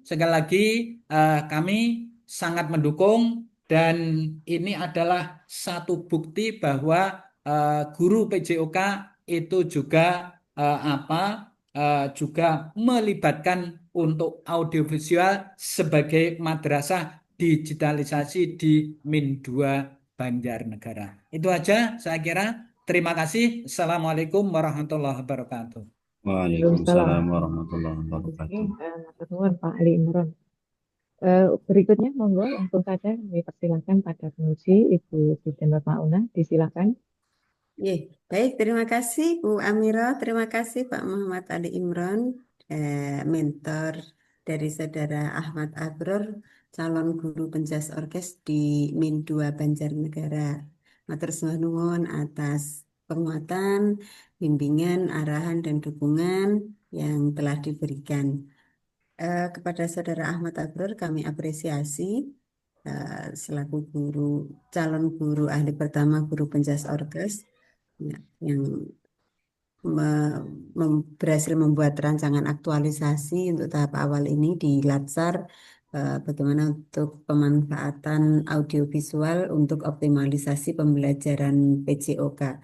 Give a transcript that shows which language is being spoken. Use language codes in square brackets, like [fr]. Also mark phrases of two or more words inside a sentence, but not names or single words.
[id] Sekali lagi kami sangat mendukung, dan ini adalah satu bukti bahwa guru PJOK itu juga juga melibatkan untuk audiovisual sebagai madrasah digitalisasi di Min 2 Banjarnegara. Itu aja saya kira. Terima kasih. [ar] السلام عليكم ورحمة الله وبركاته. وعليكم السلام ورحمة الله وبركاته. [jv] Matur nuwun Pak Ali Imron. [id] Berikutnya monggo langsung saja kami persilakan pada penguji Ibu Siti Nur Mauna, disilakan. Baik, terima kasih Bu Amira, terima kasih Pak Muhammad Ali Imron, mentor dari Saudara Ahmad Abror, calon guru penjas orkes di Min 2 Banjarnegara. [jv] Matur nuwun [id] atas penguatan, bimbingan, arahan, dan dukungan yang telah diberikan. Kepada Saudara Ahmad Abror kami apresiasi selaku calon guru ahli pertama guru penjas orkes yang berhasil membuat rancangan aktualisasi untuk tahap awal ini di Latsar, bagaimana untuk pemanfaatan audiovisual untuk optimalisasi pembelajaran PJOK.